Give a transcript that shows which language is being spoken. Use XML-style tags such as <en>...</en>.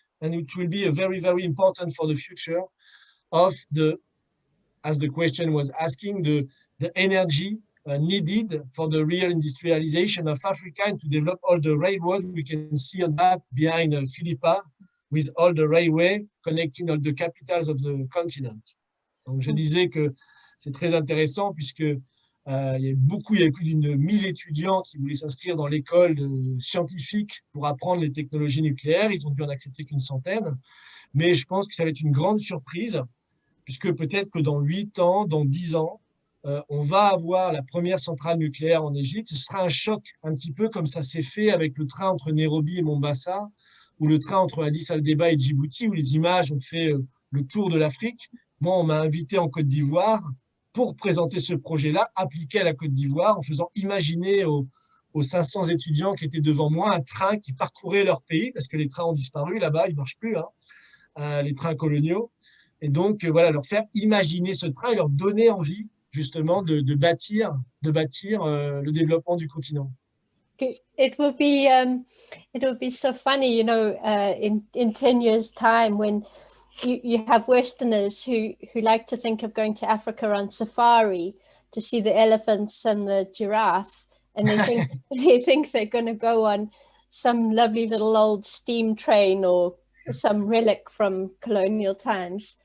<en>And it will be a very, very important for the future of the, as the question was asking, the energy needed for the real industrialization of Africa and to develop all the railroads we can see on that behind Philippa, with all the railway connecting all the capitals of the continent.</en> <fr>Donc, je disais que c'est très intéressant puisque il y avait plus d'une 1000 étudiants qui voulaient s'inscrire dans l'école scientifique pour apprendre les technologies nucléaires. Ils ont dû en accepter qu'une centaine. Mais je pense que ça va être une grande surprise puisque peut-être que dans 8 ans, dans 10 ans, on va avoir la première centrale nucléaire en Égypte. Ce sera un choc un petit peu comme ça s'est fait avec le train entre Nairobi et Mombasa, ou le train entre Addis Abeba et Djibouti, où les images ont fait le tour de l'Afrique. Moi, on m'a invité en Côte d'Ivoire pour présenter ce projet-là, appliqué à la Côte d'Ivoire, en faisant imaginer aux 500 étudiants qui étaient devant moi un train qui parcourait leur pays, parce que les trains ont disparu là-bas, ils ne marchent plus, hein, les trains coloniaux. Et donc, voilà, leur faire imaginer ce train et leur donner envie, justement, de bâtir le développement du continent.</fr> <en>It will be so funny, you know, in 10 years' time when you have Westerners who like to think of going to Africa on safari to see the elephants and the giraffe, and they think they're going to go on some lovely little old steam train or some relic from colonial times.</en>